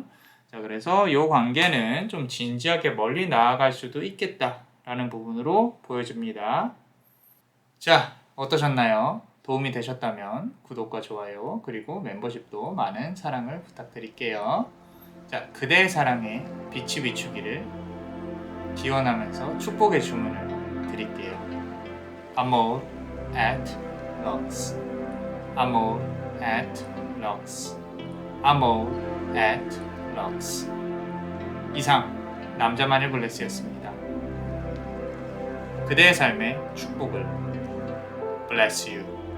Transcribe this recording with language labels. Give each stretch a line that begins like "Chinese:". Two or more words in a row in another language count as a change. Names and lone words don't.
Korean: 자, 그래서 이 관계는 좀 진지하게 멀리 나아갈 수도 있겠다라는 부분으로 보여집니다. 자, 어떠셨나요? 도움이 되셨다면 구독과 좋아요 그리고 멤버십도 많은 사랑을 부탁드릴게요. 자, 그대의 사랑에 빛이 비추기를 기원하면서 축복의 주문을 드릴게요.
Latin: Amor at Lux. Amor at Lux. Amor at Lux.
Korean: 이상 남자만의 블레스였습니다. 그대의 삶의 축복을
English: Bless you.